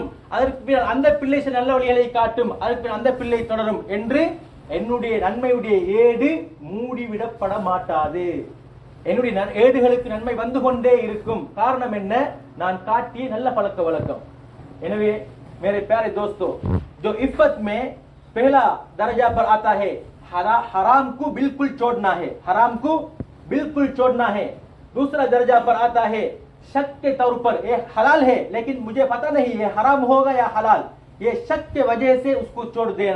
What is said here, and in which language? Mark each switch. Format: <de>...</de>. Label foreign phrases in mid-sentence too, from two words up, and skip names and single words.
<ta>அதற்கு பின்னால் அந்த பிள்ளை நல்ல வழிகளை காட்டும், அதற்கு பின்னால் அந்த பிள்ளை தொடரும் என்று என்னுடைய நன்மையுடைய ஏடு மூடிவிடப்பட மாட்டாது. என்னுடைய ஏடுகளுக்கு நன்மை வந்து கொண்டே இருக்கும். காரணம் என்ன? நான் காட்டிய நல்ல பழக்க வழக்கம்.</ta> <hi>எனவே मेरे प्यारे दोस्तों, जो इफ्फत में पहला दर्जा पर आता है, हराम को बिल्कुल छोड़ना है, हराम को बिल्कुल छोड़ना है। दूसरा दर्जा पर आता है, शक के तौर पर ये हलाल है लेकिन मुझे पता नहीं ये हराम होगा या हलाल, ये शक के वजह से उसको छोड़ देना।</hi>